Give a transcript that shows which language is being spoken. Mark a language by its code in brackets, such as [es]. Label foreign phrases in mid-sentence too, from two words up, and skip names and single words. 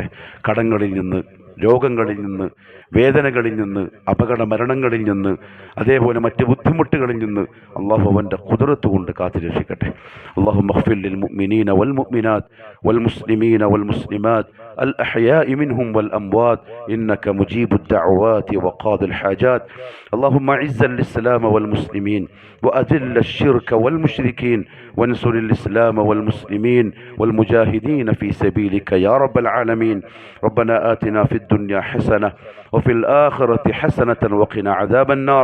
[ml] കടങ്ങളിൽ നിന്ന്, രോഗങ്ങളിൽ നിന്ന്, വേദനകളിൽ നിന്ന്, അപകട മരണങ്ങളിൽ നിന്ന്, അതേപോലെ മറ്റ് ബുദ്ധിമുട്ടുകളിൽ നിന്ന് അള്ളാഹു അവൻ്റെ ഖുദ്റത്ത് കൊണ്ട് കാത്തു രക്ഷിക്കട്ടെ. [ar] الله اغفر للمؤمنين والمؤمنات والمسلمين والمسلمات الأحياء منهم والأموات إنك مجيب الدعوات وقاضي الحاجات. اللهم اعز الإسلام والمسلمين وأذل الشرك والمشركين وانصر الإسلام والمسلمين والمجاهدين في سبيلك يا رب العالمين. ربنا آتنا في الدنيا حسنة وفي الآخرة حسنة وقنا عذاب النار.